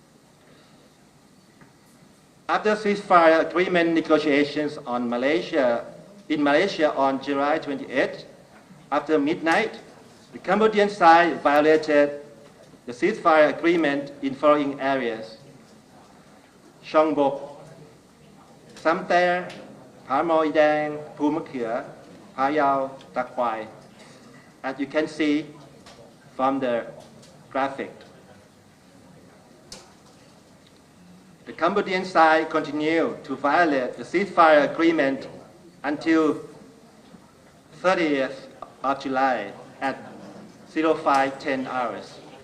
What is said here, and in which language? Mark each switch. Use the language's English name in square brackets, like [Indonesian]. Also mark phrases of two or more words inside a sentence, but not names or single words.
[English] After ceasefire agreement negotiations in Malaysia on July 28, after midnight, the Cambodian side violated the ceasefire agreement in following areas: องบก Sam Ter, Phá Moi Dang, Phu Mak Khửa, Phá Yao, Tak Quai, as you can see from the graphic. The Cambodian side continued to violate the ceasefire agreement until 30th of July at 05:10 hours.